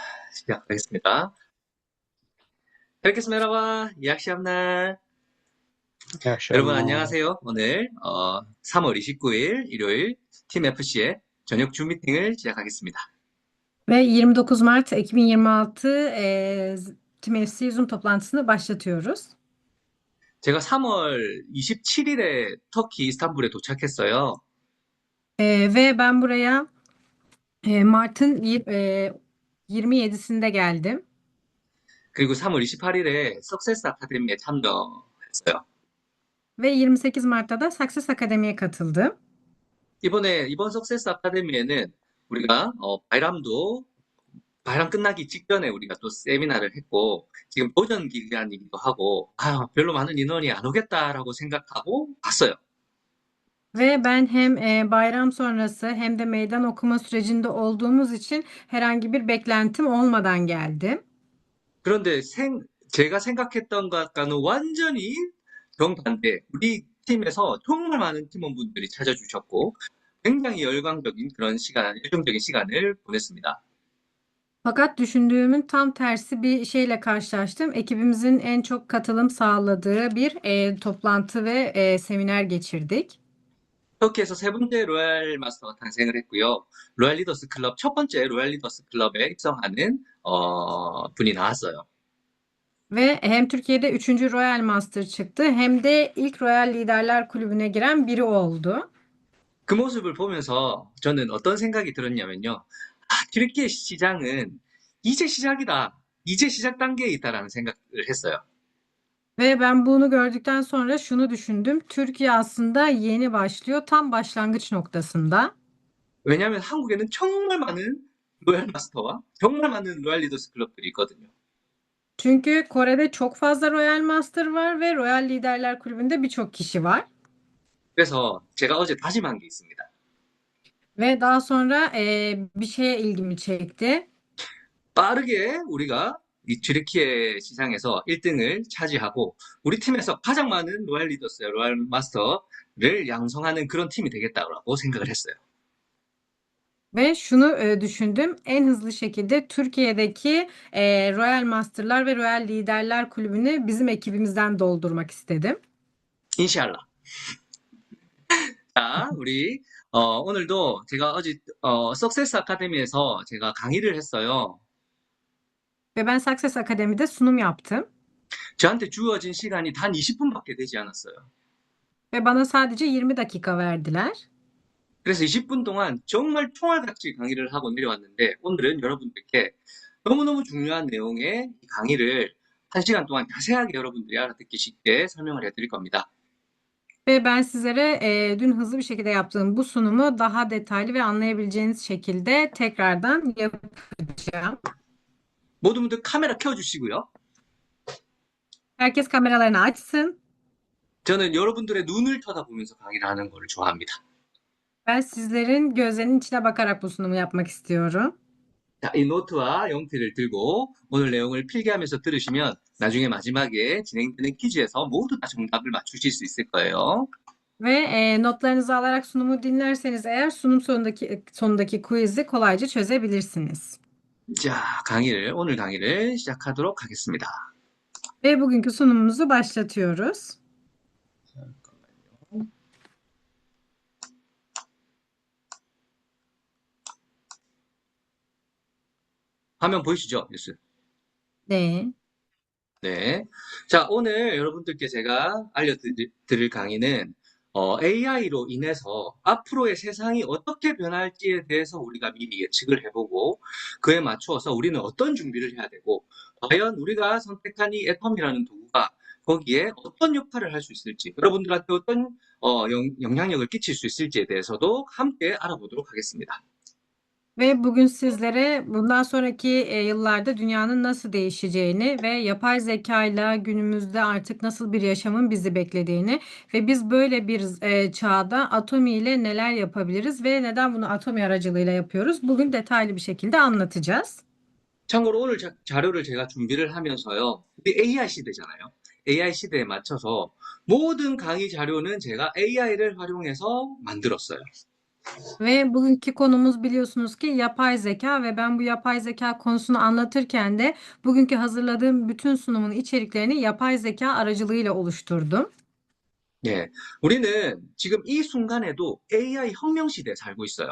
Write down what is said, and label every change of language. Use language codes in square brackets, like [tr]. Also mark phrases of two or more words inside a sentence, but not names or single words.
[ko] 시작하겠습니다. [tr] Herkes merhaba, iyi akşamlar. İyi [ko] 여러분 [tr] akşamlar. [ko] 안녕하세요. 오늘 3월 29일 일요일 팀 FC의 저녁 줌 미팅을 시작하겠습니다. [tr] Ve 29 Mart 2026 Team FC Zoom toplantısını başlatıyoruz. [ko] 제가 3월 27일에 터키 이스탄불에 도착했어요. [tr] Ve ben buraya Mart'ın 27'sinde geldim. [ko] 그리고 3월 28일에 석세스 아카데미에 참여했어요. [tr] Ve 28 Mart'ta da Success Akademi'ye katıldım. [ko] 이번 석세스 아카데미에는 우리가 바이람 끝나기 직전에 우리가 또 세미나를 했고, 지금 도전 기간이기도 하고, 별로 많은 인원이 안 오겠다라고 생각하고 갔어요. [tr] Ve ben hem bayram sonrası hem de meydan okuma sürecinde olduğumuz için herhangi bir beklentim olmadan geldim. [ko] 그런데 제가 생각했던 것과는 완전히 정반대. 우리 팀에서 정말 많은 팀원분들이 찾아주셨고, 굉장히 열광적인 그런 열정적인 시간을 보냈습니다. [tr] Fakat düşündüğümün tam tersi bir şeyle karşılaştım. Ekibimizin en çok katılım sağladığı bir toplantı ve seminer geçirdik. [ko] 터키에서 세 번째 로얄 마스터가 탄생을 했고요. 로얄 리더스 클럽, 첫 번째 로얄 리더스 클럽에 입성하는 분이 나왔어요. [tr] Ve hem Türkiye'de 3. Royal Master çıktı hem de ilk Royal Liderler Kulübü'ne giren biri oldu. [ko] 그 모습을 보면서 저는 어떤 생각이 들었냐면요. 튀르키예 시장은 이제 시작이다. 이제 시작 단계에 있다라는 생각을 했어요. [tr] Ve ben bunu gördükten sonra şunu düşündüm. Türkiye aslında yeni başlıyor, tam başlangıç noktasında. [ko] 왜냐하면 한국에는 정말 많은 로얄 마스터와 정말 많은 로얄 리더스 클럽들이 있거든요. [tr] Çünkü Kore'de çok fazla Royal Master var ve Royal Liderler Kulübü'nde birçok kişi var. [ko] 그래서 제가 어제 다짐한 게 있습니다. [tr] Ve daha sonra bir şeye ilgimi çekti. [ko] 빠르게 우리가 이 튀르키예 시장에서 1등을 차지하고 우리 팀에서 가장 많은 로얄 리더스, 로얄 마스터를 양성하는 그런 팀이 되겠다고 생각을 했어요. [tr] Ve şunu düşündüm. En hızlı şekilde Türkiye'deki Royal Master'lar ve Royal Liderler Kulübü'nü bizim ekibimizden doldurmak istedim. [ko] 인샬라. 자, 우리 오늘도 제가 어제 석세스 아카데미에서 제가 강의를 했어요. [tr] Ve ben Success Akademi'de sunum yaptım. [ko] 저한테 주어진 시간이 단 20분밖에 되지 않았어요. [tr] Ve bana sadece 20 dakika verdiler. [ko] 그래서 20분 동안 정말 총알같이 강의를 하고 내려왔는데 오늘은 여러분들께 너무너무 중요한 내용의 이 강의를 1시간 동안 자세하게 여러분들이 알아듣기 쉽게 설명을 해드릴 겁니다. [tr] Ve ben sizlere dün hızlı bir şekilde yaptığım bu sunumu daha detaylı ve anlayabileceğiniz şekilde tekrardan yapacağım. [ko] 모든 분들 카메라 켜주시고요. [tr] Herkes kameralarını açsın. [ko] 저는 여러분들의 눈을 쳐다보면서 강의를 하는 걸 좋아합니다. [tr] Ben sizlerin gözlerinin içine bakarak bu sunumu yapmak istiyorum. [ko] 자, 이 노트와 연필을 들고 오늘 내용을 필기하면서 들으시면 나중에 마지막에 진행되는 퀴즈에서 모두 다 정답을 맞추실 수 있을 거예요. [tr] Ve notlarınızı alarak sunumu dinlerseniz eğer sunum sonundaki quiz'i kolayca çözebilirsiniz. [ko] 자, 오늘 강의를 시작하도록 하겠습니다. [tr] Ve bugünkü sunumumuzu başlatıyoruz. [ko] 화면 보이시죠? 뉴스. 네. 네. 자, 오늘 여러분들께 제가 알려드릴 강의는 AI로 인해서 앞으로의 세상이 어떻게 변할지에 대해서 우리가 미리 예측을 해보고 그에 맞추어서 우리는 어떤 준비를 해야 되고 과연 우리가 선택한 이 애텀이라는 도구가 거기에 어떤 역할을 할 수 있을지 여러분들한테 어떤 영향력을 끼칠 수 있을지에 대해서도 함께 알아보도록 하겠습니다. [tr] Ve bugün sizlere bundan sonraki yıllarda dünyanın nasıl değişeceğini ve yapay zeka ile günümüzde artık nasıl bir yaşamın bizi beklediğini ve biz böyle bir çağda Atomi ile neler yapabiliriz ve neden bunu Atomi aracılığıyla yapıyoruz? Bugün detaylı bir şekilde anlatacağız. [ko] 참고로 오늘 자료를 제가 준비를 하면서요. 우리 AI 시대잖아요. AI 시대에 맞춰서 모든 강의 자료는 제가 AI를 활용해서 만들었어요. [tr] Ve bugünkü konumuz biliyorsunuz ki yapay zeka ve ben bu yapay zeka konusunu anlatırken de bugünkü hazırladığım bütün sunumun içeriklerini yapay zeka aracılığıyla oluşturdum. [ko] 예. 우리는 지금 이 순간에도 AI 혁명 시대에 살고 있어요.